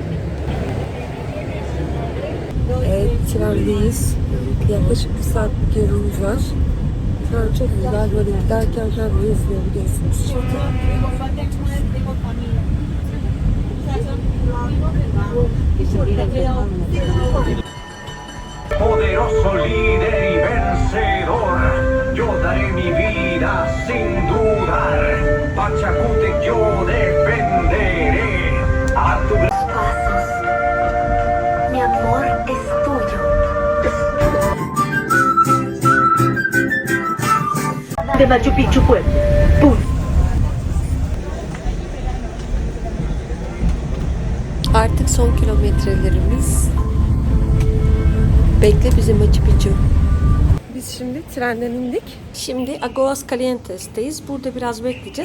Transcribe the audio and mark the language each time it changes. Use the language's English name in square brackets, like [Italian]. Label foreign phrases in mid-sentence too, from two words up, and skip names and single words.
[Turkish] Evet, trendeyiz. Yaklaşık bir saatlik yolumuz var. Tren çok güzel, böyle giderken her yeri izleyebiliyorsunuz. [Spanish] Poderoso líder y vencedor, yo daré mi vida sin dudar. Pachacútec yo defenderé a tu pasos. Mi amor es tuyo. De Machu Picchu Pueblo. Pum. [Turkish] Artık son kilometrelerimiz. Bekle bizi Machu Picchu. Biz şimdi trenden indik. Şimdi Aguas Calientes'teyiz. Burada biraz bekleyeceğiz.